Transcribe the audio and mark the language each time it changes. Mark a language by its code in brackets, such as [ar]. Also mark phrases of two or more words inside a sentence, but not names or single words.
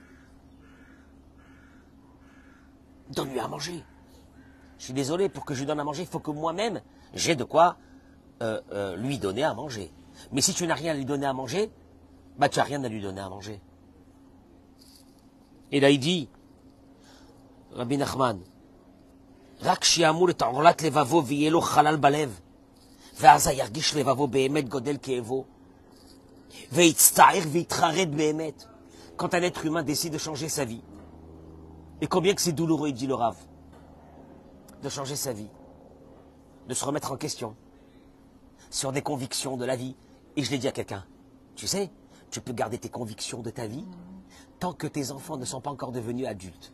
[fr] Donne-lui à manger. Je suis désolé, pour que je lui donne à manger, il faut que moi-même, j'ai de quoi lui donner à manger. Mais si tu n'as rien à lui donner à manger, bah tu n'as rien à lui donner à manger. Et là il dit, [he] Rabbi Nachman, רק שיעמול את עורלת לבבו ויהיה לו חלל בלב, ואז ירגיש לבבו באמת גודל כאבו, ויצטער ויתחרט באמת, [fr] quand un être humain décide de changer sa vie. Et combien que c'est douloureux, il dit le Rav, de changer sa vie, de se remettre en question, sur des convictions de la vie. Et je l'ai dit à quelqu'un, tu sais, tu peux garder tes convictions de ta vie tant que tes enfants ne sont pas encore devenus adultes.